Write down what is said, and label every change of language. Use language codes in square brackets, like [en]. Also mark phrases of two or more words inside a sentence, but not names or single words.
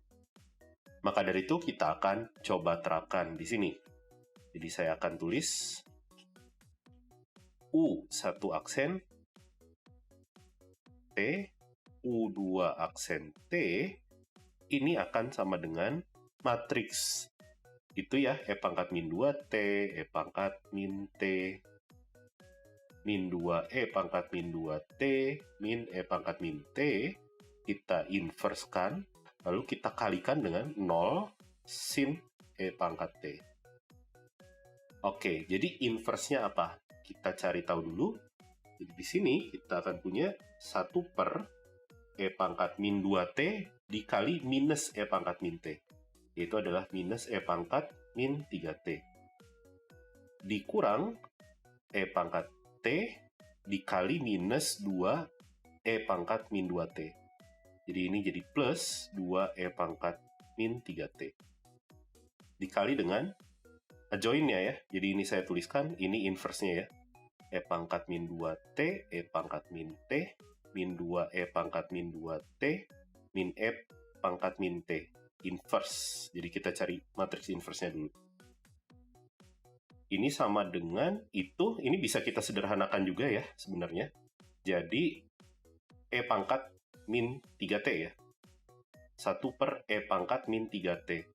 [id] Maka dari itu kita akan coba terapkan di sini. Jadi saya akan tulis U1 aksen T, U2 aksen T, ini akan sama dengan matriks. Itu ya, E pangkat min 2T, E pangkat min T, min 2 E pangkat min 2T, min E pangkat min T, kita inversekan, lalu kita kalikan dengan 0 sin E pangkat T. Oke, jadi inverse-nya apa? Kita cari tahu dulu. Jadi di sini kita akan punya 1 per E pangkat min 2T dikali minus E pangkat min T. Yaitu adalah minus E pangkat min 3T. Dikurang E pangkat T dikali minus 2 E pangkat min 2T. Jadi ini jadi plus 2 E pangkat min 3T. Dikali dengan adjoint-nya ya. Jadi ini saya tuliskan, ini inverse-nya ya. E pangkat min 2T, E pangkat min T, min 2 E pangkat min 2T, min E pangkat min T. Inverse. Jadi kita cari matriks inverse-nya dulu. Ini sama dengan itu, ini bisa kita sederhanakan juga ya sebenarnya. Jadi E pangkat min 3T ya. 1 per E pangkat min 3T.